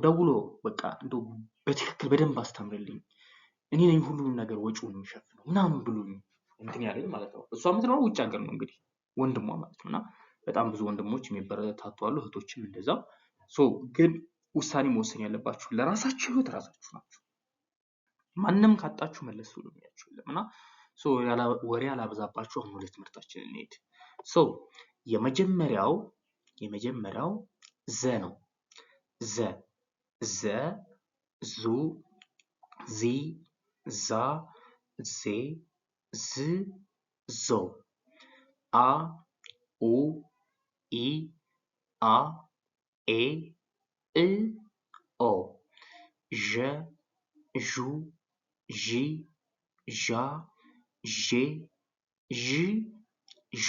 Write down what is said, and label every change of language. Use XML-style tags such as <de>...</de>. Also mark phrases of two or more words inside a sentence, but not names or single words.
<am>ደውሎ በቃ እንደው በትክክል በደንብ አስተምርልኝ እኔ ነኝ ሁሉንም ነገር ወጪውን የሚሸፍነው ምናምን ብሎኝ እንትን ያለኝ ማለት ነው። እሷ የምትኖረው ውጭ ሀገር ነው እንግዲህ ወንድሟ ማለት ነው። እና በጣም ብዙ ወንድሞች የሚበረታቱ አሉ፣ እህቶችም እንደዛው። ግን ውሳኔ መወሰን ያለባችሁ ለራሳችሁ ህይወት ራሳችሁ ናችሁ። ማንም ካጣችሁ መለስ ብሎ የሚያችሁ የለም። እና ወሬ አላበዛባችሁ። አሁን ወደ ትምህርታችን እንሄድ። የመጀመሪያው ዘ ነው። ዘ ዙ ዚ ዛ ዜ ዝ ዞ አ ኡ ኢ አ ኤ እ ኦ ዠ ዡ ዢ ዣ ዤ ዥ ዦ</am>